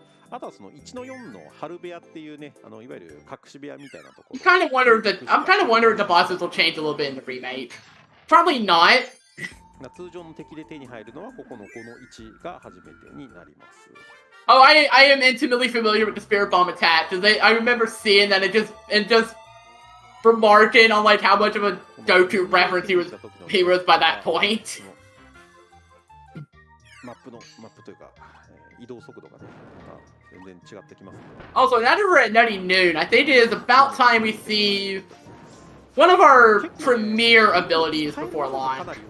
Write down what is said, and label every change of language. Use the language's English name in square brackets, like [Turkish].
[Japanese] あとはその1の4の春部屋っていうね、いわゆる隠し部屋みたいなところ。 [English] I'm kind of wondering if the bosses will change a little bit in the remake. Probably not. [Japanese] 通常の敵で手に入るのはここの1が初めてになります。 [English] Oh, I am intimately familiar with the Spirit Bomb attack because I remember seeing that and just remarking on like how much of a Goku reference he was by that point. [Japanese] マップというか移動速度がね、全然違ってきますね。 [English] Also, now that we're at Nutty Noon, I think it is about time we see one of our premier abilities before launch.